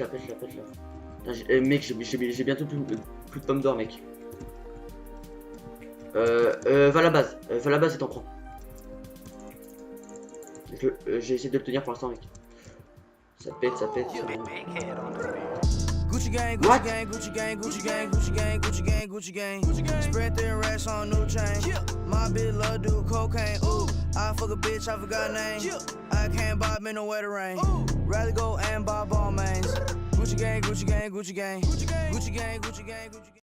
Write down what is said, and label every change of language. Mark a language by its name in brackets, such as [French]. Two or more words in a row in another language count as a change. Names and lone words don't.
[French] Mec, j'ai bientôt plus de pommes d'or, mec. Va à la base et t'en prends. J'ai essayé de le tenir pour l'instant, mec. Ça pète. [English] Gucci gang, What? Gucci gang, Gucci gang, Gucci gang, Gucci gang, Gucci gang, Gucci gang. Gucci gang. Spread thin racks on new chain. My bitch love do cocaine. Ooh, I fuck a bitch, I forgot name. I can't buy me no wetter rain. Rather go and buy ball mains. Gucci gang, Gucci gang, Gucci gang, Gucci gang, Gucci gang, Gucci gang, Gucci gang.